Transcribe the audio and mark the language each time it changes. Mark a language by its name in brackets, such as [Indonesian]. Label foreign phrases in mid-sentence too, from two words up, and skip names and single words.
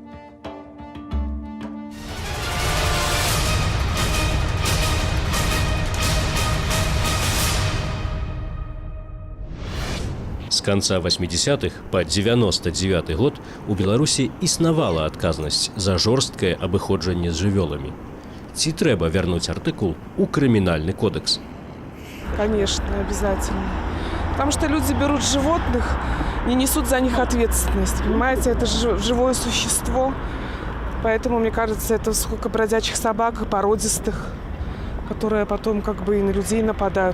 [Belarusian] З канца 80-х па 99 год у Беларусі існавала адказнасць за жорсткае абыходжанне з жывёламі. Ці трэба вярнуць артыкул у крымінальны кодекс? [Russian] Конечно, обязательно. Потому что люди берут животных, не несут за них ответственность. Понимаете, это живое существо. Поэтому, мне кажется, это сколько бродячих собак, породистых, которые потом как бы и на людей нападают.